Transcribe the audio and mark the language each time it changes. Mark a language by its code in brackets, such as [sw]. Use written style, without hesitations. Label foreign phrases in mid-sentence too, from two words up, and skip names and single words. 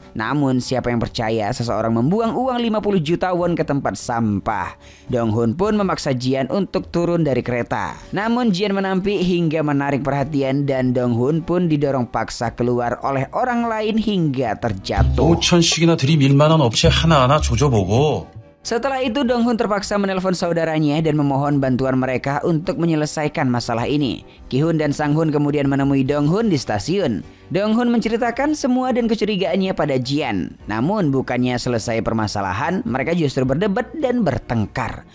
[id] Namun siapa yang percaya seseorang membuang uang 50 juta won ke tempat sampah? Donghoon pun memaksa Jian untuk turun dari kereta. Namun Jian menampik hingga menarik perhatian dan Donghoon pun didorong paksa keluar oleh orang lain hingga terjatuh. [ko] 5천씩이나 들이밀 만한 업체 하나하나 조져보고. [id] Setelah itu Donghoon terpaksa menelpon saudaranya dan memohon bantuan mereka untuk menyelesaikan masalah ini. Ki-hoon dan Sang-hoon kemudian menemui Donghoon di stasiun. Donghoon menceritakan semua dan kecurigaannya pada Jian. Namun bukannya selesai permasalahan, mereka justru berdebat dan bertengkar.